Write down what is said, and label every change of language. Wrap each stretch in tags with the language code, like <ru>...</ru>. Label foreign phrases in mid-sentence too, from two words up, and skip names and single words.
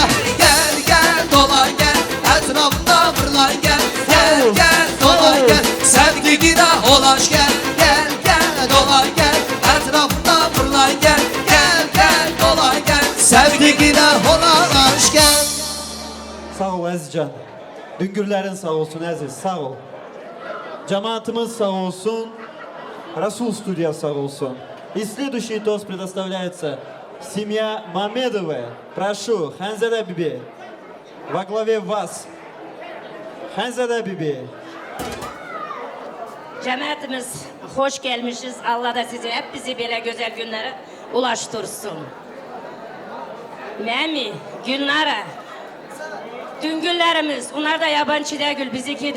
<tr>Gel gel dola gel, etrafında fırla gel, gel gel dola gel, sevdiğine holaş gel, gel gel dola gel, etrafında fırla gel, gel gel dola gel, sevdiğine holaş gel. Sağ ol Əzizcan. Düngürlərin sağ olsun Əziz, sağ ol. Cemaatimiz sağ olsun. Расул студия сağ olsun.</tr> <ru>И следующий тост предоставляется семья Мамедовой. Прошу, Ханзада Биби. Во главе вас.</ru> <tr>Ханзada Bibi. Cemaatimiz hoş gelmişiz. Allah da sizi hep bizi böyle güzel günlere ulaştırsın. Memi, Gülnara, Düngüllerimiz, onlar da yabancı değil, bizikidir.</tr>